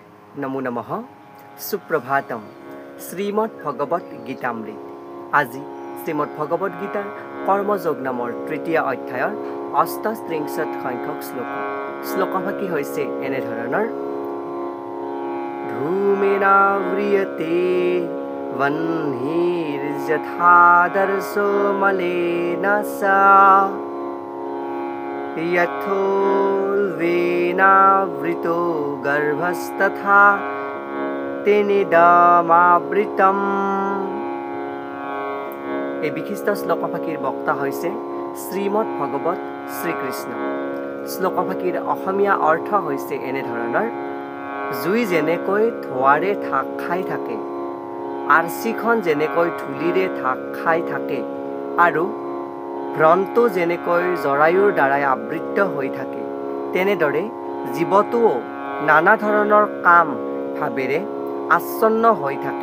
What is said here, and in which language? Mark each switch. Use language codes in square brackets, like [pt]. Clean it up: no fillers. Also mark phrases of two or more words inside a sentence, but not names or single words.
[as] নমো নমঃ সুপ্রভাতম শ্রীমদ্ ভগবত গীতামৃত আজি শ্রীমদ্ ভগবত গীতাৰ কৰ্মযোগ নামৰ তৃতীয় অধ্যায়ৰ ৮৮ সংখ্যক শ্লোকভাগী হৈছে এনেধৰণৰ [sa] ধূমেনাव्रियते वह्निर्यथादर्शो मलेन सा यथोल्बेनावृतो गर्भस्तथा तेनेदमावृतम्। [as] এই বিশিষ্ট শ্লোকভাগীৰ বক্তা হৈছে শ্ৰীমদ্ ভগৱত শ্ৰীকৃষ্ণ। শ্লোকভাগীৰ অসমীয়া অৰ্থ হৈছে এনেধৰণৰ জুই যেনেকৈ ধোঁৱাৰে ঢাক খাই থাকে, আৰচিখন যেনেকৈ ধূলিৰে ঢাক খাই থাকে আৰু ভ্ৰণটো যেনেকৈ জৰায়ুৰ দ্বাৰাই আবৃত হৈ থাকে, তেনেদৰে জীৱটোও নানা ধৰণৰ কাম ভাৱেৰে আচ্ছন্ন হৈ থাকে।